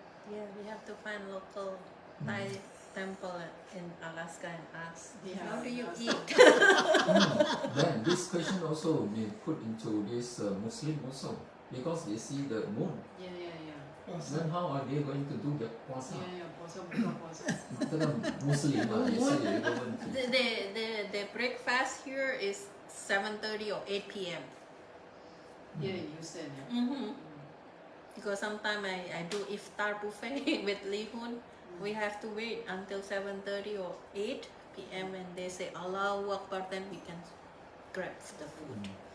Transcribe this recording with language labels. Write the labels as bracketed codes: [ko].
[en] Yeah, we have to find local Thai temple in Alaska and ask, how do you eat? Then this question also may put into this Muslim also, because they see the moon. Yeah. Then how are they going to do the puasa? Puasa. [zh] 这个穆斯林嘛也是有一个问题。 [en] The breakfast here is 7:30 or 8 p.m. Yeah, you said. Because sometimes I do iftar buffet with Li Hun. We have to wait until 7:30 or 8 p.m. and they say Allahu Akbar, then we can grab the food.